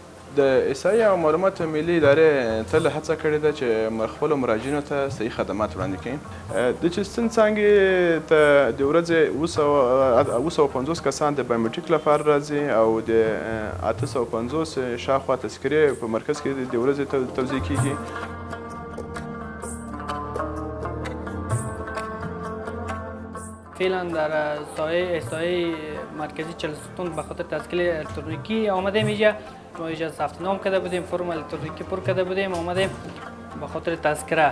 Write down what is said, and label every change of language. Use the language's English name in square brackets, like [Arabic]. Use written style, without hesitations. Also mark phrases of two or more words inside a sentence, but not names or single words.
[Pashto] د احصایې او معلوماتو ملي ادارې تل هڅه کړې ده چې خپلو مراجعینو ته صحیح خدمات وړاندې کړي. د چیستن څانګې ته د ورځې 750 کسان د بایومټریک لپاره راځي او د 850 شاوخوا تذکرې په مرکز کې د ورځې توزیع کیږي. [Persian] فعلا در سایه احصایی مرکزی چهلستون به خاطر تسجیل الکترونیکی آمدیم اینجا. ما اینجا ثبت نام کرده بودیم، فرم الکترونیکی پر کرده بودیم، آمدیم به خاطر تذکره.